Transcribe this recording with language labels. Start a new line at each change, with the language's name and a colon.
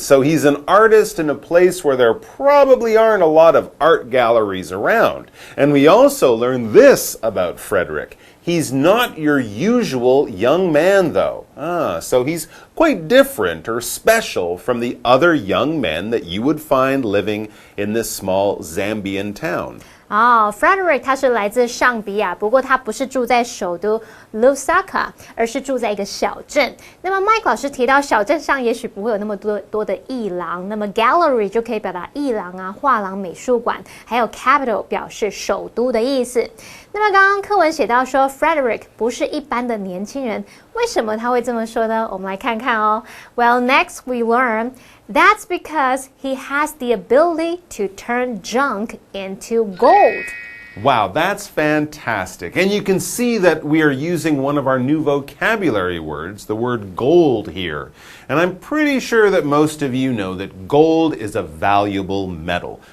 English: So he's an artist in a place where there probably aren't a lot of art galleries around. And we also learn this about Frederick. He's not your usual young man, though. So he's quite different or special from the other young men that you would find living in this small Zambian town.
Chinese: Frederick 他是来自上比亚，不过他不是住在首都 Lusaka， 而是住在一个小镇。那么 Mike 老师提到小镇上也许不会有那么多的艺廊，那么 gallery 就可以表达艺廊啊、画廊、美术馆，还有 capital 表示首都的意思。那么刚刚课文写到说 Frederick 不是一般的年轻人，为什么他会这么说呢？我们来看看哦。
English: Well, next we learn that's because he has the ability to turn junk into gold. Wow, that's fantastic. And you can see that we are using one of our new vocabulary words, the word gold here. And I'm pretty sure that most of you know that gold is a valuable metal.